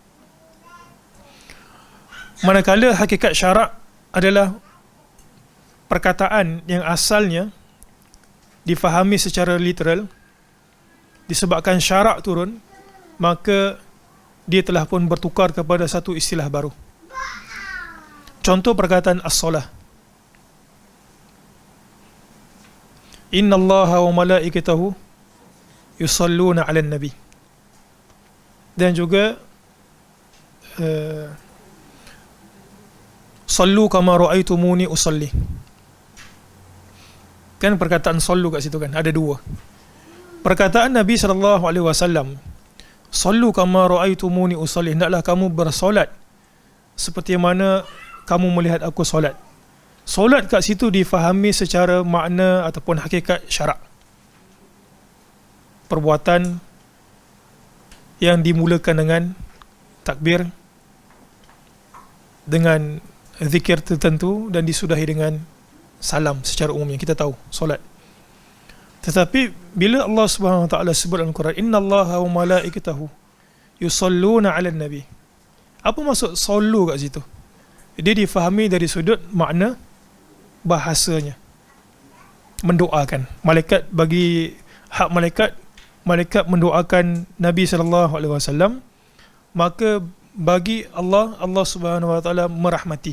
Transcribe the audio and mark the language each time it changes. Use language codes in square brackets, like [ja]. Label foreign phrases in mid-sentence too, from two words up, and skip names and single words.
[ms] Manakala hakikat syarak adalah perkataan yang asalnya difahami secara literal, disebabkan syarak turun, maka dia telah pun bertukar kepada satu istilah baru. Contoh perkataan as-salah. [ar] إن الله وملائكته يصلون على النبي. [ms] Dan juga [ar] صلوا كما رأيتموني أصلي. [ms] Kan perkataan sallu kat situ kan ada 2. Perkataan Nabi SAW, [ar] صلوا كما رأيتموني أصلي, [ms] hendaklah kamu bersolat seperti mana kamu melihat aku solat. Solat kat situ difahami secara makna ataupun hakikat syarak. Perbuatan yang dimulakan dengan takbir, dengan zikir tertentu, dan disudahi dengan salam secara umumnya. Kita tahu solat. Tetapi bila Allah [ar] سبحانه وتعالى [ms] sebut dalam Quran, [ar] إن الله وملائكته يصلون على النبي. [ms] Apa maksud sallu kat situ? Dia difahami dari sudut makna bahasanya. Mendoakan. Malaikat bagi hak malaikat mendoakan Nabi SAW, maka bagi Allah [ar] سبحانه وتعالى [ms] merahmati.